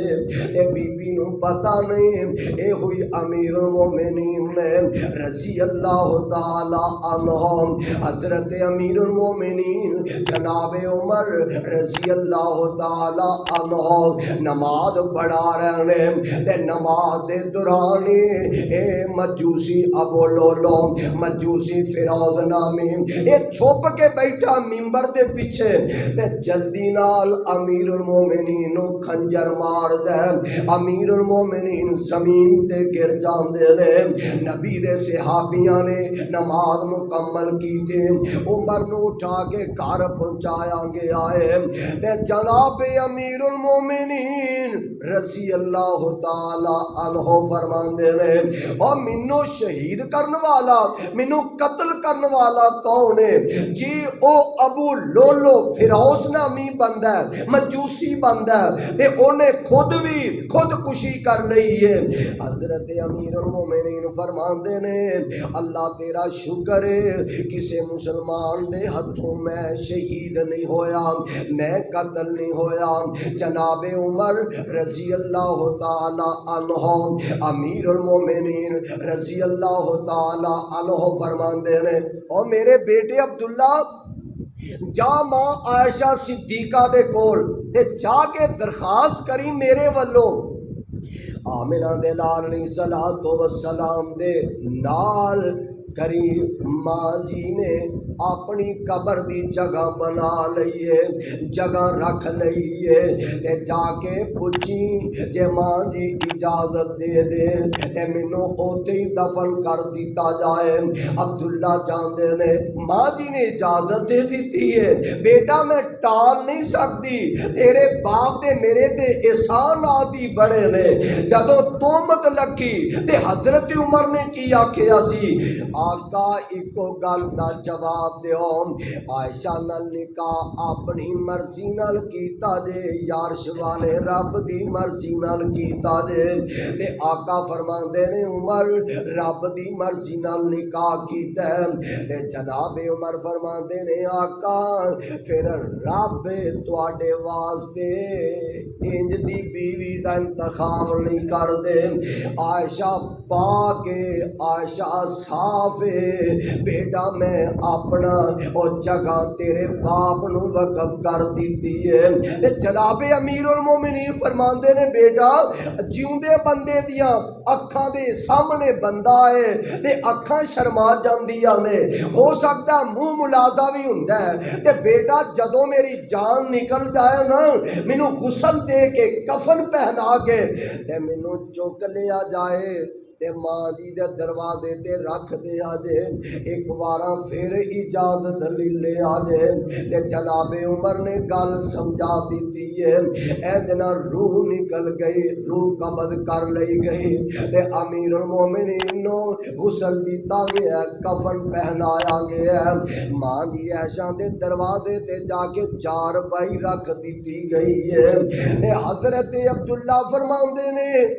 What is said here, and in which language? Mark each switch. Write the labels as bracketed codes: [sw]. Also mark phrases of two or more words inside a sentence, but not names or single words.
[pa] اے بی بی نو پتہ نہیں اے ہوئی امیر المومنین نے [ar] رضی اللہ تعالی عنہ [pa] حضرت امیر المومنین جناب عمر [ar] رضی اللہ تعالی عنہ [pa] نماز پڑھا رہے تے نماز دے دوران اے مجوسی ابو لولو مجوسی فیروز نامی اے چھپ کے بیٹھا ممبر دے پیچھے تے جلدی نال امیر المومنین خنجر مار دے۔ امیر المومنین زمین تے گر جاندے نے۔ نبی دے صحابیاں نے نماز مکمل کی تے عمر نو اٹھا کے گھر پہنچایا گیا ہے تے جناب امیر المومنین [ar] رضی اللہ تعالی عنہ [pa] فرماندے نے او مینوں شہید کرن والا مینوں قتل کرن والا کون ہے؟ جی او ابو لولو فیروز نامی بندہ ہے مجوسی بندہ ہے تے اونے خود بھی خودکشی کر لئی ہے۔ حضرت امیر المومنین فرماندے نے اللہ تیرا شکر ہے کسے مسلمان دے ہتھوں میں شہید نہیں ہویا میں قتل نہیں ہویا۔ جناب عمر [ar] رضی اللہ تعالی عنہ [pa] امیر المومنین [ar] رضی اللہ تعالی عنہ [pa] فرماندے نے او میرے بیٹے عبداللہ جا ماں عائشہ صدیقہ دے کول تے جا کے درخواست کری میرے والوں آمنہ دے لال [ar] علیہ السلام [pa] دے نال کری ماں جی نے اپنی قبر دی جگہ بنا لئیے جگہ رکھ لئیے تے جا کے پوچھی جے ماں جی اجازت دے دے تے منو اوتے ہی دفن کر دیتا جائے۔ عبداللہ جاندے نے ماں جی نے اجازت دے دیتی ہے [ur] بیٹا میں ٹال نہیں سکتی [pa] تیرے باپ دے میرے تے احسان آدھی بڑے نے جدوں تومت لگی تے حضرت عمر نے کی آکھیا سی آقا ایکو گل دا جواب دیو عائشہ نال نکاح اپنی مرضی نال کیتا جے یارش والے رب دی مرضی نال کیتا جے تے آقا فرماندے نے عمر رب دی مرضی نال نکاح کیتا ہے تے جناب عمر فرماندے نے آقا پھر رب تواڈے واسطے انج دی بیوی دا انتخاب نہیں کر دے عائشہ پاک عائشہ صاف بیٹا میں اپنا اور جگہ تیرے باپ نو وقف کر دیتی ہے۔ جناب امیر المومنین فرماندے نے بیٹا جیوندے بندے دیاں اکھاں دے سامنے بندہ ہے تے اکھاں شرما جاندیاں نے ہو سکتا منہ ملازہ بھی ہوندا ہے تے بیٹا جدوں میری جان نکل جائے نا مینوں غسل دے کے کفن پہنا کے تے مینوں چک لیا جائے تے ماں جی دے دروازے تے رکھ دیا جے ایک بارہ پھر اجازت لے آ جے تے جناب عمر نے گل سمجھا دیتی ہے اے دنا روح نکل گئی روح قبض کر لئی گئی تے امیر المومنین نو غسل دیتا گیا کفن پہنایا گیا ماں جی عائشہ دے دروازے تے جا کے چار پائی رکھ دیتی گئی ہے تے حضرت عبداللہ فرماندے نے